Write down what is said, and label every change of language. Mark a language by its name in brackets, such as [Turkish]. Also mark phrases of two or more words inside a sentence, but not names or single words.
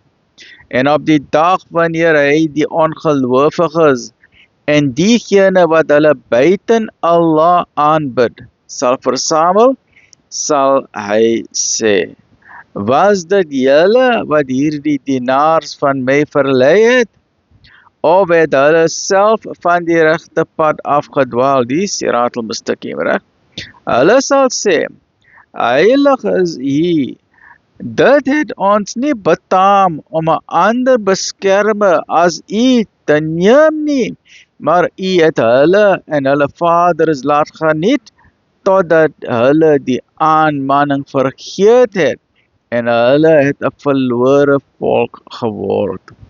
[Afrikaans] En op die dag wanneer hy die ongelowiges en diegene wat hulle buiten Allah aanbid, sal versamel, sal hy sê, was dit julle wat hierdie dienaars van my verlei het? Of het hulle self van die regte pad afgedwaal, die [Arabic] صراط المستقيم, [Afrikaans] reg? Hulle sal sê, heilig is U. Dit het ons nie betaam om 'n ander beskermer as U te neem nie, maar U het hulle en hulle vaders laat geniet, totdat hulle die aanmanning vergeet het, en hulle het 'n verlore volk geword.